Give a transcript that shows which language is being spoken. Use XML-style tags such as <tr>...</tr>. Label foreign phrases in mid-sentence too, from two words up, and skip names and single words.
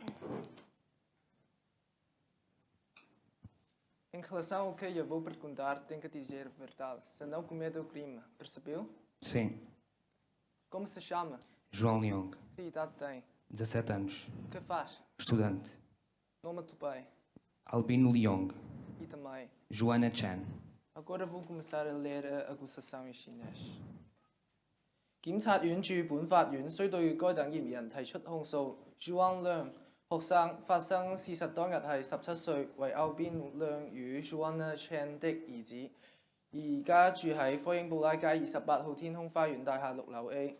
<pt>Em relação ao que eu vou perguntar, tem que dizer a verdade, se não comete o crime. Percebeu? Sim. Como se chama? João Leong, Que idade tem? 17 anos, O que faz? estudante. Nome do pai? Albino Leong, E também. Joana Chan. Agora vou começar a ler a acusação em chinês.</pt> <yue>檢察院駐本法院須對該等嫌疑人提出控訴。Zhuang Leong 學生發生事實當日係17歲，為 Albin Leong 與 Joanna Chan 的兒子，而家住喺科英布拉街28號天空花園大廈6樓 A。</yue>